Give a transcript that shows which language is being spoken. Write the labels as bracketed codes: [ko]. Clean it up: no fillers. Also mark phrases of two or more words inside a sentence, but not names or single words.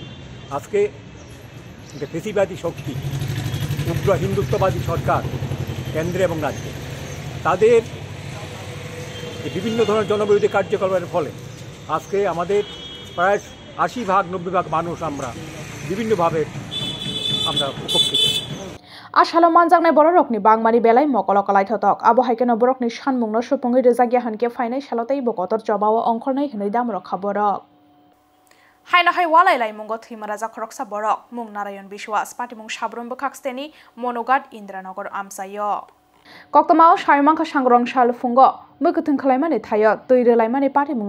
[bn] আজকে যে ফেসিবাদী শক্তি, উগ্র হিন্দুত্ববাদী সরকার কেন্দ্রে এবং রাজ্যে তাদের বিভিন্ন ধরনের জনবিরোধী কার্যকলাপের ফলে আজকে আমাদের প্রায় 80-90% মানুষ আমরা বিভিন্নভাবে আমরা উপকৃত। [trp] Ashalo manjaknai borokni bangmani belai mokolokalaai thotok abo haikeno borokni sanmungno supungi rejagia hanke fainai salotei bokotor jobao ongkhornai hinui damrok khaborok Haino hai walai lai mungo thimaraja khoroksa borok mung Narayan Biswas patimung sabrum bokaksteni monogad Indranagar amsayo Koktomao saimangkha sangrongshal fungo mukutung khlaimani thayo toire laimani patimungno